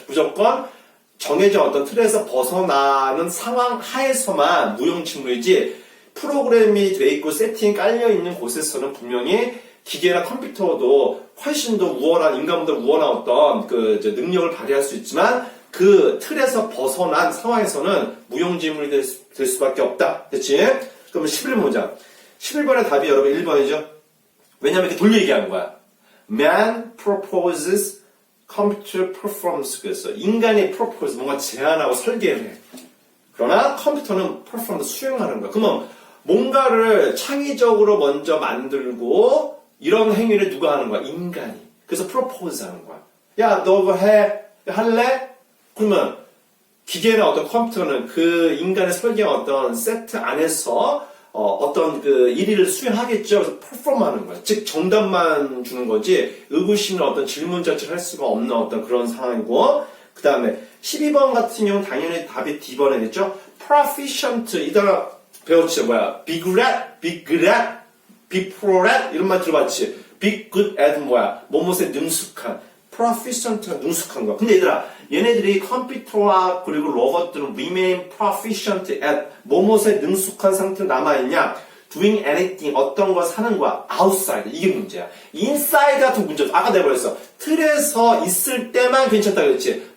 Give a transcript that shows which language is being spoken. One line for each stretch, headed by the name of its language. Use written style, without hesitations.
Korean: 무조건 정해진 어떤 틀에서 벗어나는 상황 하에서만 무용지물이지 프로그램이 돼 있고 세팅이 깔려 있는 곳에서는 분명히 기계나 컴퓨터도 훨씬 더 우월한, 인간보다 우월한 어떤 능력을 발휘할 수 있지만 그 틀에서 벗어난 상황에서는 무용지물이 될 수밖에 없다. 됐지? 그러면 11문장. 11번의 답이 여러분 1번이죠? 왜냐면 이렇게 돌려 얘기하는 거야.
English: Man proposes computer performs.
Korean: 그래서 인간이 propose, 뭔가 제안하고 설계를 해. 그러나 컴퓨터는 perform, 수행하는 거야. 그러면 뭔가를 창의적으로 먼저 만들고 이런 행위를 누가 하는 거야? 인간이. 그래서 propose 하는 거야. 야, 너 그거 할래? 그러면 기계나 어떤 컴퓨터는 그 인간의 설계한 어떤 세트 안에서 어떤 일을 수행하겠죠. 그래서 perform 하는 거야. 즉, 정답만 주는 거지, 의구심이나 어떤 질문 자체를 할 수가 없는 어떤 그런 상황이고, 그 다음에 12번 같은 경우는 당연히 답이 D번이겠죠.
English: proficient,
Korean: 이 단어 배웠지,
English: be good at, be good at, be pro at,
Korean: 이런 말 들어봤지. be good at 뭐뭇에 능숙한. proficient가 능숙한 거. 근데 얘네들이 컴퓨터와 그리고 로봇들은
English: remain proficient at
Korean: 뭐뭇에 능숙한 상태로 남아있냐?
English: doing anything,
Korean: 어떤 걸 사는 거야. outside, 이게 문제야. inside 같은 문제도 아까 내가 그랬어. 틀에서 있을 때만 괜찮다 그랬지.